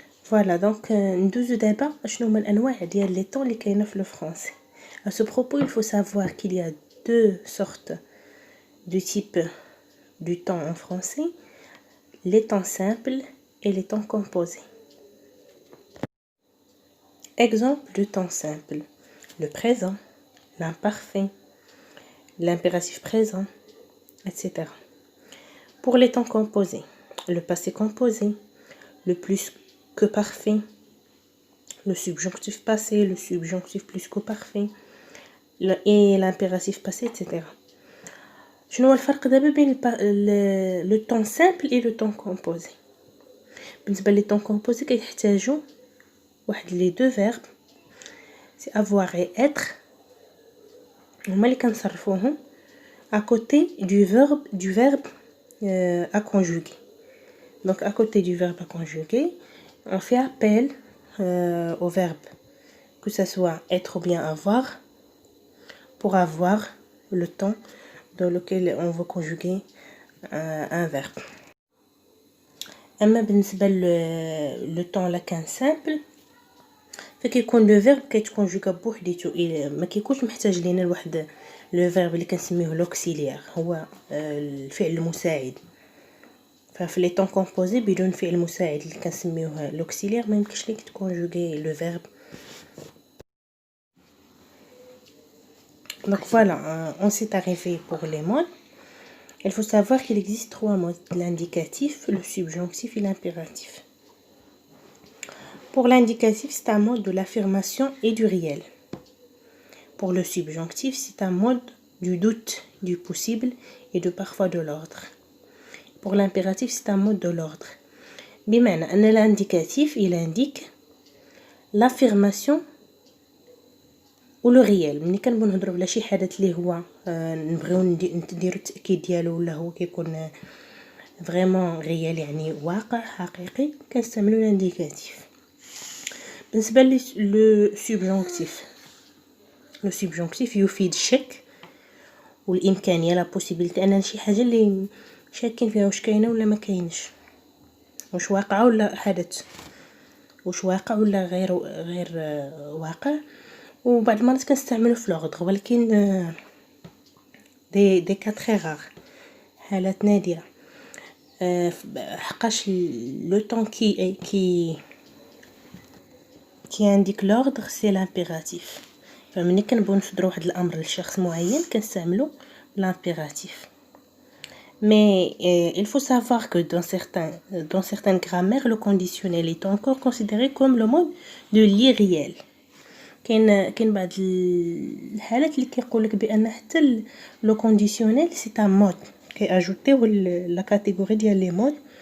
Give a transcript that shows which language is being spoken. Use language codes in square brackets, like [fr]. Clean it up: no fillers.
[fr] Voilà donc [ar] ندوزو دابا شنو هما الانواع ديال لي طون اللي كاينه في لو فرونسي. [fr] À ce propos, il faut savoir qu'il y a deux sortes de types du temps en français, les temps simples et les temps composés. Exemple de temps simple: le présent, l'imparfait, l'impératif présent, etc. Pour les temps composés, le passé composé, le plus que parfait, le subjonctif passé, le subjonctif plus que parfait, et l'impératif passé etc. [ar] شنو هو الفرق دابا بين لو طون سامبل et لو طون كومبوزي؟ بالنسبه لي طون كومبوزي كيحتاجوا واحد لي دو فيرب سي avoir et être هما اللي كنصرفوهم [fr] à côté du verbe à conjuguer. Donc à côté du verbe à conjuguer, on fait appel au verbe, que ce soit être ou bien avoir, pour avoir le temps dans lequel on veut conjuguer un verbe. [ar] اما بالنسبه لو طون لا كان سامبل فكيكون لو فيرب كيتكونجوغا بوحديتو ما كيكونش محتاج لينا لواحد لو فيرب اللي كنسميوه لوكسيليير هو الفعل المساعد. ففي لي طون كومبوزي بدون فعل مساعد اللي كنسميوه لوكسيليير ما يمكنش ليك تكونجوغي لو فيرب. [fr] Donc voilà, on s'est arrivé pour les modes. Il faut savoir qu'il existe 3 modes, l'indicatif, le subjonctif et l'impératif. Pour l'indicatif, c'est un mode de l'affirmation et du réel. Pour le subjonctif, c'est un mode du doute, du possible et de parfois de l'ordre. Pour l'impératif, c'est un mode de l'ordre. [ar] بمعنى أن [fr] l'indicatif, il indique l'affirmation و لو ريال. [ar] ملي كنبغيو نهضروا على شي حدث اللي هو نبغيو نديرو التاكيد ديالو ولا هو كيكون فريمون ريال يعني واقع حقيقي كنستعملوا الانديكاتيف. بالنسبه لو سوبجونكتيف يفيد الشك والامكانيه لا بوسيبيليتي ان شي حاجه اللي شاكين فيها واش كاينه ولا ما كاينش، واش واقعه ولا حدث، واش واقع ولا غير واقع. وبعض المرات كنستعملو في لوغدغ ولكن دي كا تري رار، حالات نادره. حقاش لو طون كي عندك لوغدغ سي لامبيراتيف. فملي كنبغيو نصدروا واحد الامر لشخص معين كنستعملو l'impératif. [fr] Mais il faut savoir que dans certaines grammaires, le conditionnel est encore considéré comme le mode de l'irréel. [ar] كاين بعض الحالات اللي كيقولك بان حتى لو كونديسيونيل سي ان مود كياجوتيو لا كاتيجوري ديال لي مود.